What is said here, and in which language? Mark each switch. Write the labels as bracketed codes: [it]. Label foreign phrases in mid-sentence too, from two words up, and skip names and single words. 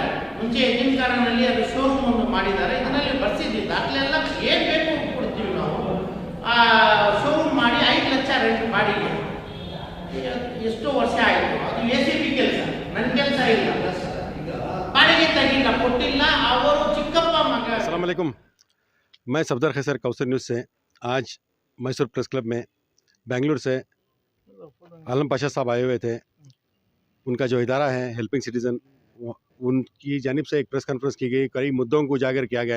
[kn] ಮುಂಚೆ ಎಜಿನ್ಕಾರನಲ್ಲಿ ಅದು ಶೋರೂಮ್ ಒಂದು ಮಾಡಿದ್ದಾರೆ. ಇದರಲ್ಲಿ ಬರ್ಸಿದ್ದೀವಿ ದಾಖಲೆ ಎಲ್ಲ, ಏನ್ ಬೇಕು ಕೊಡ್ತೀವಿ ನಾವು. ಶೋರೂಮ್ ಮಾಡಿ 5 ಲಕ್ಷ ರೆಂಟ್ ಮಾಡಿ ಎಷ್ಟೋ ವರ್ಷ ಆಯಿತು. ಅದು ACB ಕೆಲಸ, ನನ್ನ ಕೆಲಸ ಇಲ್ಲ. ಬಾಡಿಗೆ ತೆಗಿಲ್ಲ, ಕೊಟ್ಟಿಲ್ಲ. ಅವರು ಚಿಕ್ಕಪ್ಪ ಮಗ. [ar] السلام عليكم, [hi] मैं सफदर खैसर कौसर न्यूज़ से। आज मैसूर प्रेस क्लब में बेंगलुरु से आलम पाशा साहब आए हुए थे। उनका जो इदारा है हेल्पिंग सिटीज़न, उनकी जानिब से एक [en] press conference [hi] की गई, कई मुद्दों को उजागर किया गया।